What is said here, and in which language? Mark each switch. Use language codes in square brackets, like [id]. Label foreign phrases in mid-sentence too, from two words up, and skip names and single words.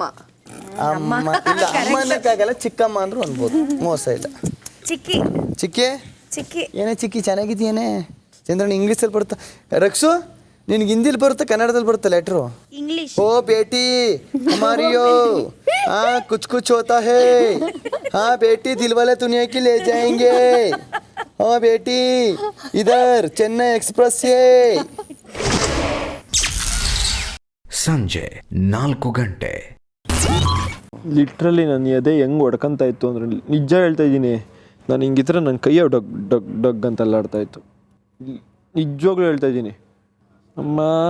[kn] ಅಮ್ಮ ಇಲ್ಲ, ಅಮ್ಮ ಅನ್ನಕ್ಕಾಗಲ್ಲ, ಚಿಕ್ಕಮ್ಮ ಅಂದ್ರೂ ಅನ್ಬೋದು, ಮೋಸ ಇಲ್ಲ. ಚಿಕ್ಕಿ ಚಿಕ್ಕಿ ಚಿಕ್ಕಿ ಏನೇ ಚಿಕ್ಕಿ, ಚೆನ್ನಾಗಿದ್ದೀಯೇನೆ? ಚಂದ್ರಣ್ಣ ಇಂಗ್ಲೀಷಲ್ಲಿ ಬರುತ್ತೆ. ರಕ್ಷು ನಿನ್ಗೆ ಹಿಂದಿಲಿ ಬರುತ್ತೆ, ಕನ್ನಡದಲ್ಲಿ ಬರುತ್ತೆ ಲೆಟ್ರು? ಇಂಗ್ಲಿಷ್. [hi] ओ बेटी हमारियो ಕುछ कुछ होता है, हाँ बेटी दिलवाले दुनिया की ले जाएंगे, हाँ बेटी इधर चेन्नई एक्सप्रेस से. [kn] ಸಂಜೆ 4 ಗಂಟೆ. ಲಿಟ್ರಲಿ ನನ್ನ ಎದೆ ಹೆಂಗೆ ಹೊಡ್ಕೊಂತ ಇತ್ತು ಅಂದರೆ, ನಿಜ ಹೇಳ್ತಾ ಇದ್ದೀನಿ, ನಾನು ಹಿಂಗಿದ್ರೆ ನನ್ನ ಕೈಯ ಡಗ್ ಡಗ್ ಡಗ್ ಅಂತ ಅಲ್ಲಾಡ್ತಾ ಇತ್ತು. ನಿಜವಾಗ್ಲೂ ಹೇಳ್ತಾ ಇದ್ದೀನಿ ಅಮ್ಮ.